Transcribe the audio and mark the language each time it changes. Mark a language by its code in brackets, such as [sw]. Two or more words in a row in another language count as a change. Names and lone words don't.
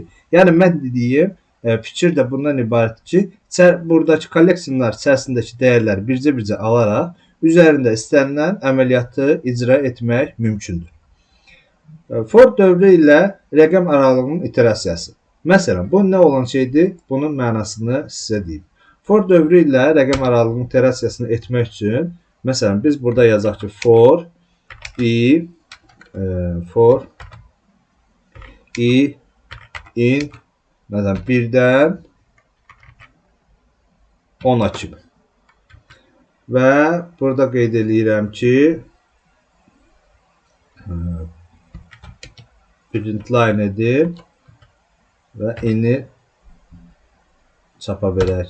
[az] Yəni, mən dediyim fikir də bundan ibarətdir ki, buradakı kolleksiyonlar içərisindəki dəyərləri bircə-bircə alaraq üzərində istənilən əməliyyatı icra etmək mümkündür. For dövrü ilə rəqəm aralığının iterasiyası. Məsələn, bu nə olan şeydir? Bunun mənasını sizə deyim. For dövrü ilə rəqəm aralığının iterasiyasını etmək üçün, məsələn, biz burada yazaq ki, [en] for i in [az] məsələn, 1-dən 10-a kimi. Və burada qeyd edirəm ki, [en] print line [az] edib və eni çapa verək.